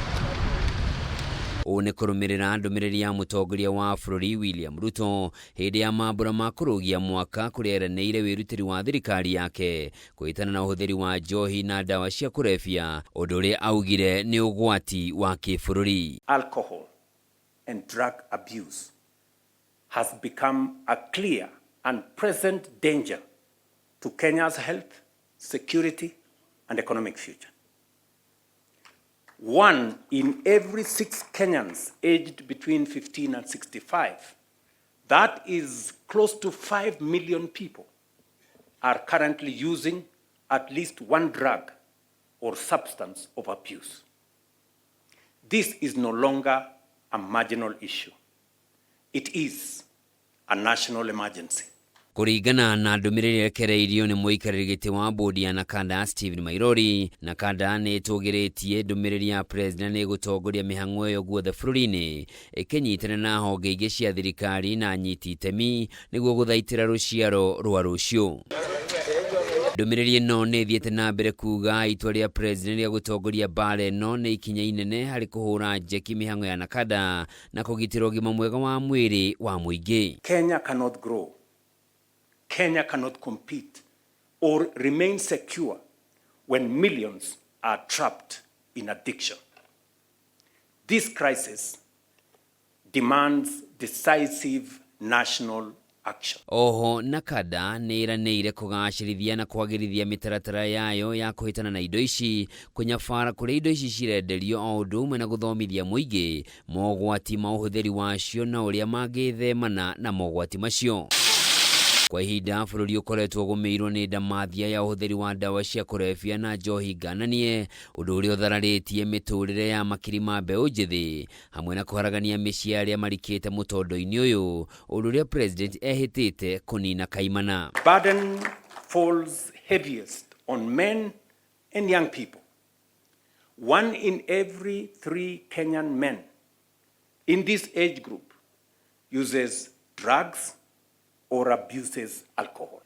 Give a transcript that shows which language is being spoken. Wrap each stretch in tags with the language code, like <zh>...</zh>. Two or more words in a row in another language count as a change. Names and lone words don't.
<ki>Ũũ nĩ kũrũmĩrĩra ndũmĩrĩri ya mũtongoria wa bũrũri William Ruto hĩndĩ ya mambũra ma kũrũgia mwaka kũrĩa eranĩire wĩrutĩri wa thirikari yake kũhĩtana na ũhũthĩri wa njohi na ndawa cia kũrebia, ũndũ ũrĩa augire nĩ ũgwati wa kĩbũrũri.</ki> <en>Alcohol and drug abuse has become a clear and present danger to Kenya's health, security and economic future. 1 in every 6 Kenyans aged between 15 and 65, that is close to 5 million people, are currently using at least one drug or substance of abuse. This is no longer a marginal issue. It is a national emergency.</en> <ki>Kũringana na ndũmĩrĩri ĩrekereirio nĩ mũikarĩri gĩtĩ wa bodi ya NACADA Stephen Mairori, NACADA nĩ ĩtũgĩrĩtie ndũmĩrĩri ya president nĩ gũtongoria mĩhang'o ĩyo guothe bũrũri-inĩ ĩkĩnyitana na honge ingĩ cia thirikari na nyiti itemi nĩguo gũthaitĩra rũciaro rwa rũciũ. Ndũmĩrĩri ĩno nĩ ĩthiĩte na mbere kuuga itua rĩa president rĩa gũtongoria mbara ĩno nĩ ikinya inene harĩ kũhũra njeki mĩhang'o ya NACADA na kũgitĩra ũgima mwega wa mwĩrĩ wa mũingĩ.</ki> <en>Kenya cannot grow. Kenya cannot compete or remain secure when millions are trapped in addiction. This crisis demands decisive national action.</en> <ki>Oho, NACADA nĩ ĩranĩire kũgacĩrithia na kwagĩrithia mĩtaratara yayo ya kũhĩtana na indo ici, kũnyabara kũrĩa indo ici cirenderio o ũndũ ũmwe na gũthomithia mũingĩ mogwati ma ũhũthĩri wacio na ũrĩa mangĩthemana na mogwati macio. Kwa ihinda bũrũri ũkoretwo ũgũmĩirwo nĩ ndamathia ya ũhũthĩri wa ndawa cia kũrebia na njohi ngananie, ũndũ ũrĩa ũthararĩtie mĩtũrĩre ya makiri ma mbeũ njĩthĩ hamwe na kũharagania mĩciĩ arĩa marikĩte mũtondo-inĩ ũyũ, ũndũ ũrĩa president ehĩtĩte kũnina kaimana.</ki> <en>Burden falls heaviest on men and young people. 1 in every 3 Kenyan men in this age group uses drugs or abuses alcohol.</en>